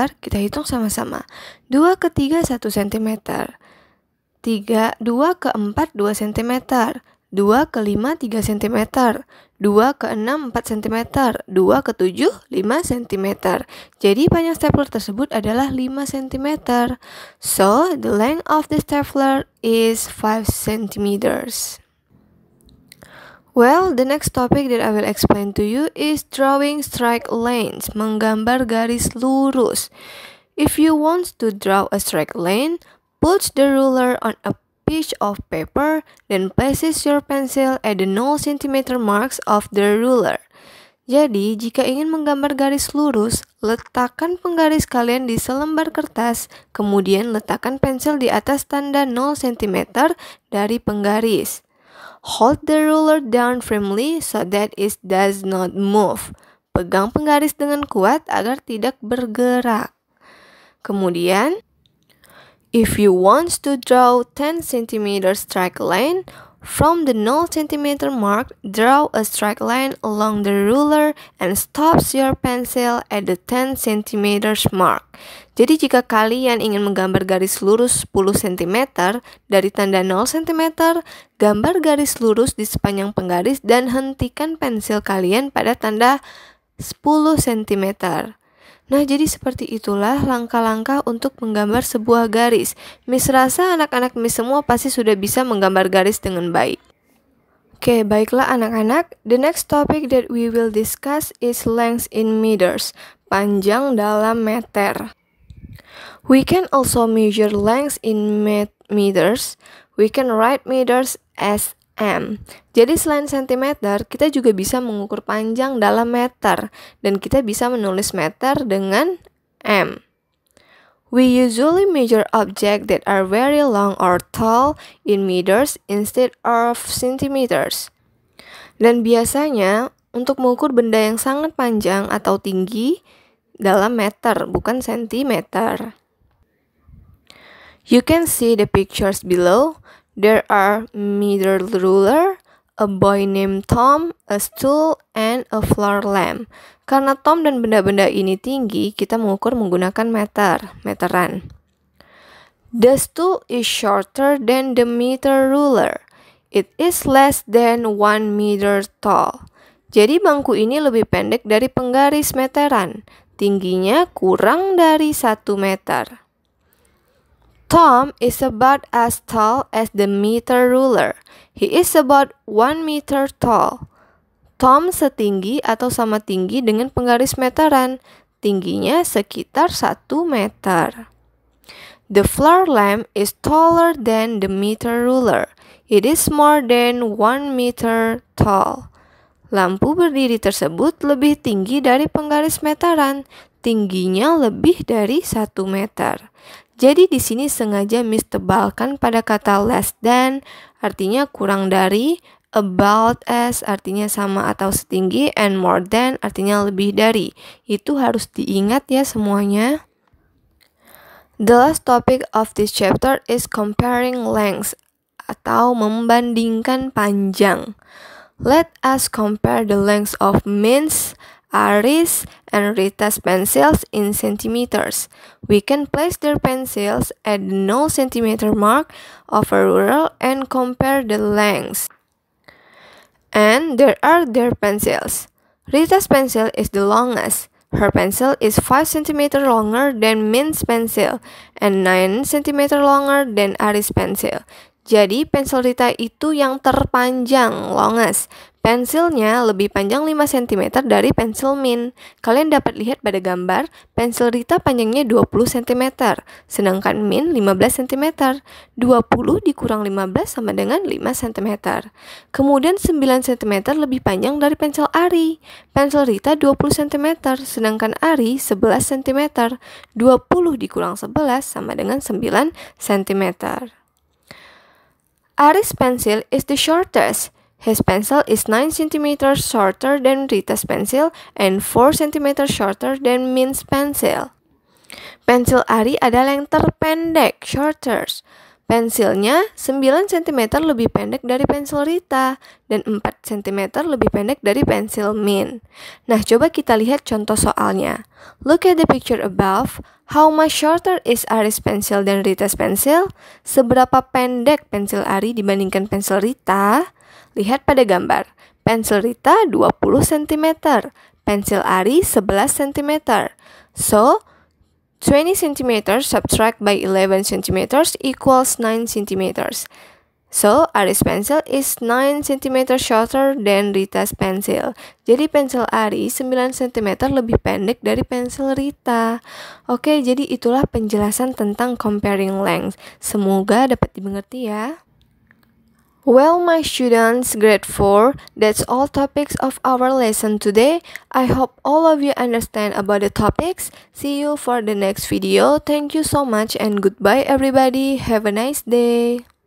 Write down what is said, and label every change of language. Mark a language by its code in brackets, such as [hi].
[id] Kita hitung sama-sama. 2 ke 3 1 cm. 2 ke 4 2 cm. 2 ke 5 3 cm. 2 ke 6 4 cm. 2 ke 7 5 cm. Jadi panjang stapler tersebut adalah 5 cm. [en] So, the length of the stapler is 5 cm. Well, the next topic that I will explain to you is drawing straight lines, [id] menggambar garis lurus. [en] If you want to draw a straight line, put the ruler on a piece of paper, then places your pencil at the 0 cm marks of the ruler. [id] Jadi, jika ingin menggambar garis lurus, letakkan penggaris kalian di selembar kertas, kemudian letakkan pensil di atas tanda 0 cm dari penggaris. [en] Hold the ruler down firmly so that it does not move. [id] Pegang penggaris dengan kuat agar tidak bergerak. Kemudian, [en] if you want to draw 10 cm straight line, from the 0 cm mark, draw a straight line along the ruler and stops your pencil at the 10 cm mark. [id] Jadi jika kalian ingin menggambar garis lurus 10 cm dari tanda 0 cm, gambar garis lurus di sepanjang penggaris dan hentikan pensil kalian pada tanda 10 cm. Nah, jadi seperti itulah langkah-langkah untuk menggambar sebuah garis. Miss rasa anak-anak Miss semua pasti sudah bisa menggambar garis dengan baik. Oke, baiklah anak-anak. [en] The next topic that we will discuss is length in meters, [id] panjang dalam meter. [en] We can also measure length in meters. We can write meters as M. [id] Jadi selain sentimeter, kita juga bisa mengukur panjang dalam meter, dan kita bisa menulis meter dengan M. [en] We usually measure objects that are very long or tall in meters instead of centimeters. [id] Dan biasanya, untuk mengukur benda yang sangat panjang atau tinggi dalam meter, bukan sentimeter. [en] You can see the pictures below. There are meter ruler, a boy named Tom, a stool, and a floor lamp. [id] Karena Tom dan benda-benda ini tinggi, kita mengukur menggunakan meteran. [en] The stool is shorter than the meter ruler. It is less than 1 meter tall. [id] Jadi bangku ini lebih pendek dari penggaris meteran. Tingginya kurang dari 1 meter. [en] Tom is about as tall as the meter ruler. He is about 1 meter tall. [id] Tom setinggi atau sama tinggi dengan penggaris meteran. Tingginya sekitar 1 meter. [en] The floor lamp is taller than the meter ruler. It is more than 1 meter tall. [id] Lampu berdiri tersebut lebih tinggi dari penggaris meteran. Tingginya lebih dari 1 meter. Jadi di sini sengaja Miss tebalkan pada kata [en] less than, [id] artinya kurang dari, [en] about as, [id] artinya sama atau setinggi, [en] and more than, [id] artinya lebih dari. Itu harus diingat ya semuanya. [en] The last topic of this chapter is comparing lengths, [id] atau membandingkan panjang. [en] Let us compare the lengths of Min's, Aris, and Rita's pencils in centimeters. We can place their pencils at the 0 centimeter mark of a ruler and compare the lengths. And there are their pencils. Rita's pencil is the longest. Her pencil is 5 cm longer than Min's pencil and 9 cm longer than Aris' pencil. [id] Jadi pensil Rita itu yang terpanjang, [en] longest. [id] Pensilnya lebih panjang 5 cm dari pensil Min. Kalian dapat lihat pada gambar, pensil Rita panjangnya 20 cm, sedangkan Min 15 cm. 20 dikurang 15 sama dengan 5 cm. Kemudian 9 cm lebih panjang dari pensil Ari. Pensil Rita 20 cm, sedangkan Ari 11 cm. 20 dikurang 11 sama dengan 9 cm. [en] Aris' pencil is the shortest. His pencil is 9 cm shorter than Rita's pencil and 4 cm shorter than Min's pencil. [id] Pensil Ari adalah yang terpendek, [en] shortest. [id] Pensilnya 9 cm lebih pendek dari pensil Rita dan 4 cm lebih pendek dari pensil Min. Nah, coba kita lihat contoh soalnya. [en] Look at the picture above. How much shorter is Aris' pencil than Rita's pencil? [id] Seberapa pendek pensil Ari dibandingkan pensil Rita? Lihat pada gambar. Pensil Rita 20 cm, pensil Ari 11 cm. [en] So, 20 cm subtract by 11 cm equals 9 cm. So, Aris' pencil is 9 cm shorter than Rita's pencil. [id] Jadi pensil Aris 9 cm lebih pendek dari pensil Rita. Oke, jadi itulah penjelasan tentang [en] comparing length. [id] Semoga dapat dimengerti ya. [en] Well, my students, grade 4, that's all topics of our lesson today. I hope all of you understand about the topics. See you for the next video. Thank you so much and goodbye everybody. Have a nice day.